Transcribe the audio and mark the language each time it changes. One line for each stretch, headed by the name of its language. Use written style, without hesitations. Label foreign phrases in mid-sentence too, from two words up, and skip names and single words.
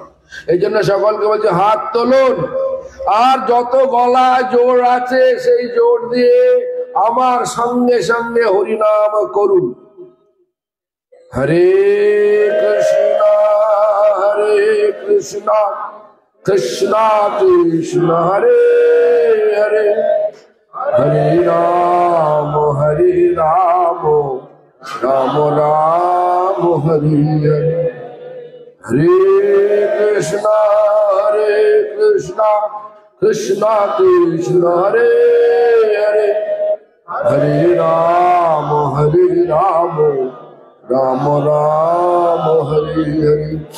Bangla: এই জন্য সকলকে বলছে হাত তুলুন, আর যত গলা জোর আছে সেই জোর দিয়ে আমার সঙ্গে সঙ্গে হরিনাম করুন।
Sanskrit: হরে কৃষ্ণ কৃষ্ণ কৃষ্ণ হরে হরে হরে রাম রাম রাম হরে হরে। হরে কৃষ্ণ কৃষ্ণ কৃষ্ণ হরে হরে হরে রাম রাম রাম হরে হরে।